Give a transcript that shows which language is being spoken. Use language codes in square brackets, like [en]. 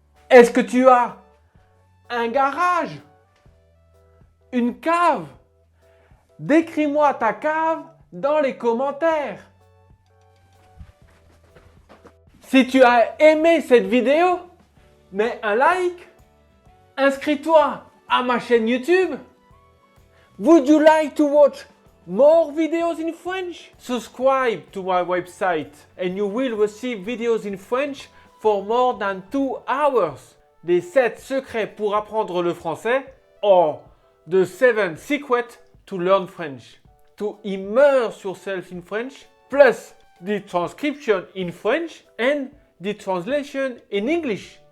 [fr] Est-ce que tu as un garage? Une cave? Décris-moi ta cave dans les commentaires. Si tu as aimé cette vidéo, mets un like, inscris-toi à ma chaîne YouTube. [en] Would you like to watch more videos in French? Subscribe to my website and you will receive videos in French for more than 2 hours. [fr] Des 7 secrets pour apprendre le français [en] or the 7 secrets to learn French. To immerse yourself in French plus the transcription in French and the translation in English.